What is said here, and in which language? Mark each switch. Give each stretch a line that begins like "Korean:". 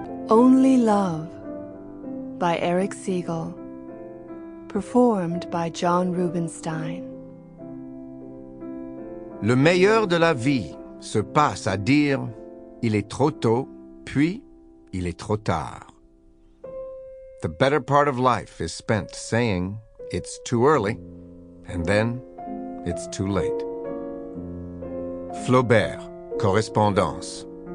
English: Only Love by Erich Segal, performed by John Rubinstein.
French: Le meilleur de la vie se passe à dire « il est trop tôt », puis « il est trop tard ».
English: The better part of life is spent saying « it's too early » and then « it's too late ».
French: Flaubert, Correspondance.